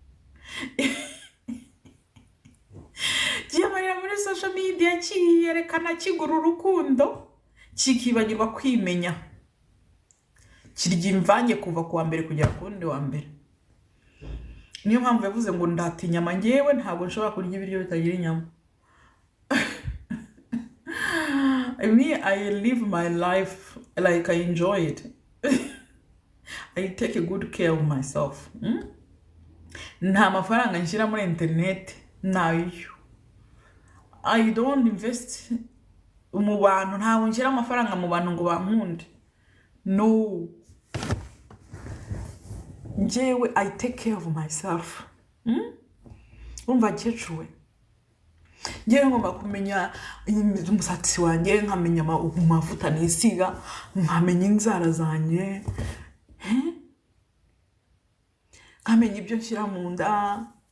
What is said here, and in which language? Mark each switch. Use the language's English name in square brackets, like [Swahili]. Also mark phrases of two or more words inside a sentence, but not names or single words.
[Kinyarwanda] Kiyamarira muri [English] social media [Kinyarwanda] kiyerekana kigura urukundo, kikibagirwa kwimenya. Kirya imvange kuva ku wa mbere kugera ku wundi wa mbere. Niyo mpamvu yavuze ngo ndata inyama, ngewe ntabwo nshobora kurya ibiryo bitagira inyama. [English] I live my life like I enjoy it. I take a good care of myself. [Kinyarwanda] Nta mafaranga nshyira muri internet nayo. [English] I don't invest [Kinyarwanda] mu bantu, ntawe nshyira amafaranga mu bantu ngo bankunde. [English] No. Njewe I take care of myself. [Kinyarwanda] Umva kecuru. Njewe ngomba kumenya umusatsi wanjye, nkamenya amavuta nisiga, nkamenya inzara zanjye. Nkamenya ibyo nshyira mu nda.